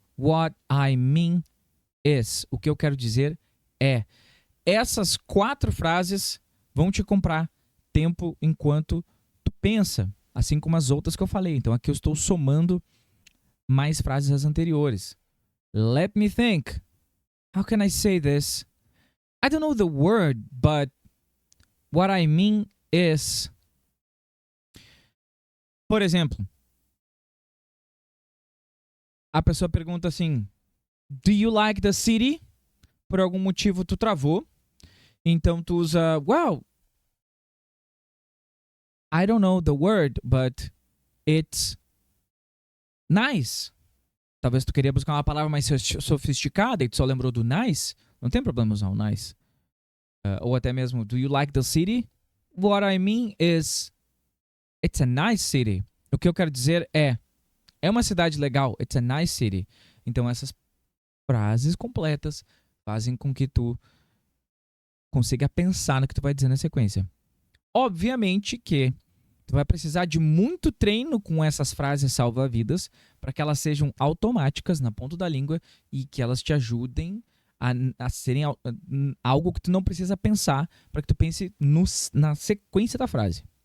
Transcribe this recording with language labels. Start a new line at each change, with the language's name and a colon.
English: What I mean is...
Portuguese: O que eu quero dizer é... Essas 4 frases vão te comprar tempo enquanto tu pensa, assim como as outras que eu falei. Então aqui eu estou somando mais frases às anteriores.
English: Let me think. How can I say this? I don't know the word, but what I mean is...
Portuguese: Por exemplo, a pessoa pergunta assim,
English: do you like the city?
Portuguese: Por algum motivo tu travou. Então tu usa,
English: well, I don't know the word, but it's nice.
Portuguese: Talvez tu queria buscar uma palavra mais sofisticada e tu só lembrou do nice. Não tem problema usar o nice. Ou até mesmo,
English: do you like the city? What I mean is, it's a nice city.
Portuguese: O que eu quero dizer é uma cidade legal.
English: It's a nice city.
Portuguese: Então essas frases completas fazem com que tu consiga pensar no que tu vai dizer na sequência. Obviamente que tu vai precisar de muito treino com essas frases salva-vidas para que elas sejam automáticas na ponta da língua e que elas te ajudem a serem algo que tu não precisa pensar para que tu pense na sequência da frase.